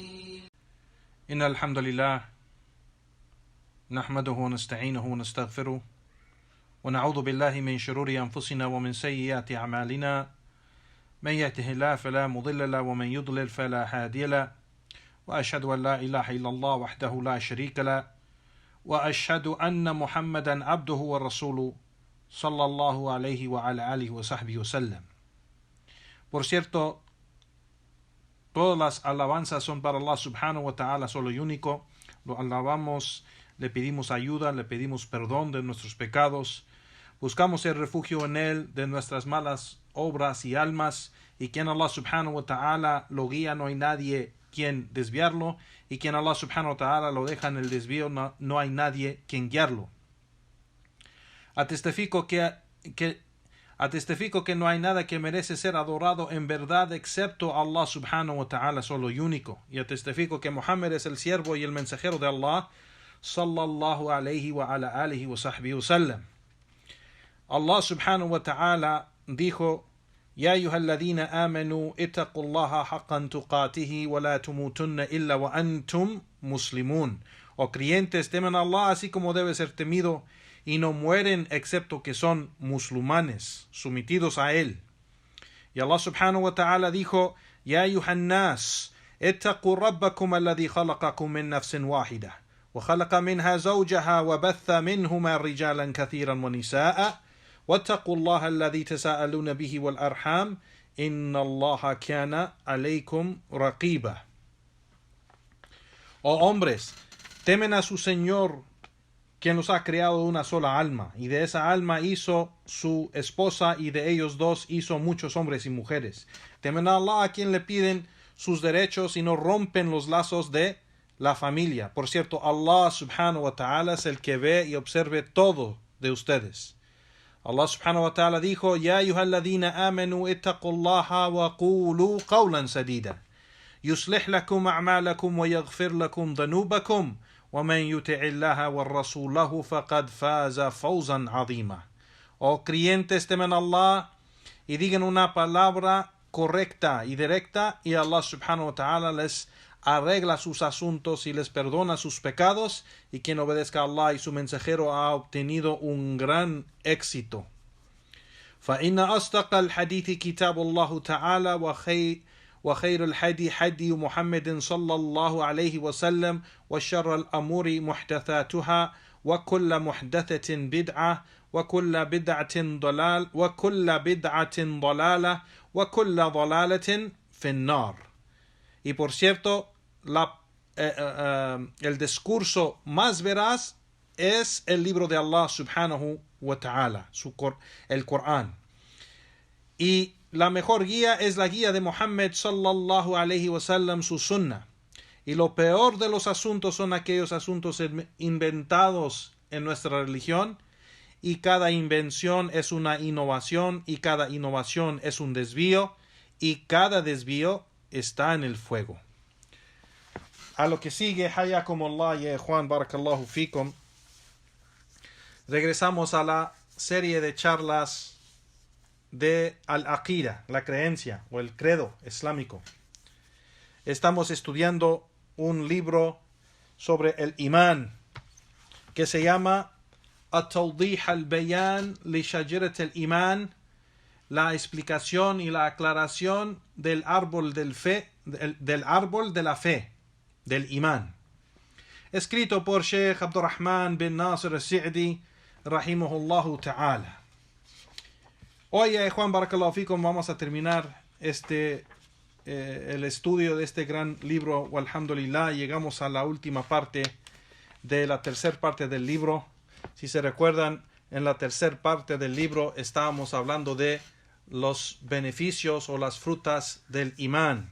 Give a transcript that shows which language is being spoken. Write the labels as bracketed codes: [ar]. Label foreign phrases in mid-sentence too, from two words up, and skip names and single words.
[ar] إن الحمد لله نحمده ونستعينه ونستغفره ونعوذ بالله من شرور أنفسنا ومن سيئات أعمالنا من يهده الله فلا مضل له ومن يضلل فلا هادي له وأشهد أن لا إله إلا الله وحده لا شريك له وأشهد أن محمدا عبده ورسوله صلى الله عليه وعلى آله وصحبه وسلم. [es] Por cierto, todas las alabanzas son para Allah [ar] سبحانه وتعالى, [es] solo y único. Lo alabamos, le pedimos ayuda, le pedimos perdón de nuestros pecados. Buscamos el refugio en Él de nuestras malas obras y almas. Y quien Allah [ar] سبحانه وتعالى [es] lo guía, no hay nadie quien desviarlo. Y quien Allah [ar] سبحانه وتعالى [es] lo deja en el desvío, no hay nadie quien guiarlo. Atestifico que no hay nada que merece ser adorado en verdad excepto Allah [ar] سبحانه وتعالى, [es] solo y único. Y atestifico que Muhammad es el siervo y el mensajero de Allah, [ar] صلى الله عليه وعلى آله وصحبه وسلم. الله سبحانه وتعالى dijo: يا أيها الذين آمنوا اتقوا الله حق تقاته ولا تموتن إلا وأنتم مسلمون. [es] O creyentes, temen a Allah así como debe ser temido, y no mueren excepto que son musulmanes, sometidos a Él. [ar] Y الله سبحانه وتعالى dijo: يا أيها الناس اتقوا ربكم الذي خلقكم من نفس واحدة وخلق منها زوجها وبث منهما رجالا كثيرا ونساء واتقوا الله الذي تساءلون به والأرحام إن الله كان عليكم رقيبا. [es] Oh hombres, temen a su Señor, quien los ha creado de una sola alma, y de esa alma hizo su esposa, y de ellos dos hizo muchos hombres y mujeres. Temen a Allah, a quien le piden sus derechos y no rompen los lazos de la familia. Por cierto, Allah [ar] سبحانه وتعالى [es] es el que ve y observe todo de ustedes. [ar] الله سبحانه وتعالى dijo: يا أيها الذين آمنوا اتقوا الله وقولوا قولا سديدا يصلح لكم أعمالكم ويغفر لكم ذنوبكم ومن يطع الله ورسوله فقد فاز فوزا عظيما. [es] Oh creyentes, temen a Allah y digan una palabra correcta y directa, y Allah [ar] سبحانه وتعالى [es] les arregla sus asuntos y les perdona sus pecados, y quien obedezca a Allah y su mensajero ha obtenido un gran éxito. [ar] فإن أصدق الحديث كتاب الله تعالى وخير الهدي هدي محمد صلى الله عليه وسلم وشر الأمور محدثاتها وكل محدثة بدعة وكل بدعة ضلالة وكل ضلالة في النار. [es] Y por cierto, el discurso más veraz es el libro de Allah [ar] سبحانه وتعالى, [es] el Corán. Y la mejor guía es la guía de Muhammad [ar] صلى الله عليه وسلم, [es] su sunnah. Y lo peor de los asuntos son aquellos asuntos inventados en nuestra religión, y cada invención es una innovación, y cada innovación es un desvío, y cada desvío está en el fuego. A lo que sigue, [ar] حياكم الله يا [es] Juan, [ar] بارك الله فيكم. [es] Regresamos a la serie de charlas de al-aqida, la creencia o el credo islámico. Estamos estudiando un libro sobre el imán que se llama At-Tawdih al-Bayan li Shajarat al-Iman, la explicación y la aclaración del árbol del árbol de la fe, del imán, escrito por Sheikh Abdurrahman bin Nasir al-Sa'di [ar] رحمه الله تعالى. [es] Hoy, Juan, [ar] بارك الله فيكم, [es] vamos a terminar el estudio de este gran libro. Alhamdulillah, llegamos a la última parte de la tercera parte del libro. Si se recuerdan, en la tercera parte del libro estábamos hablando de los beneficios o las frutas del imán.